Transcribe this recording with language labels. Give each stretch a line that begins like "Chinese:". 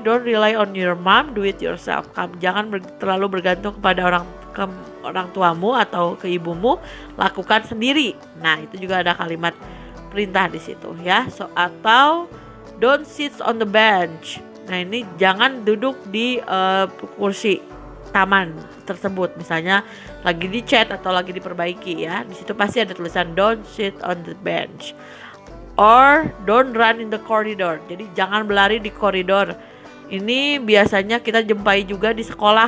English: Don't rely on your mom, do it yourself.
Indonesian: Kamu jangan terlalu bergantung kepada orang tuamu atau ke ibumu, lakukan sendiri. Nah, itu juga ada kalimat perintah di situ ya.
English: So atau don't sit on the bench.
Indonesian: Nah, ini jangan duduk di kursi taman tersebut. Misalnya lagi dicat atau lagi diperbaiki ya. Di situ pasti ada tulisan don't sit on the bench.
English: Or don't run in the corridor.
Indonesian: Jadi jangan berlari di koridor. Ini biasanya kita jumpai juga di sekolah.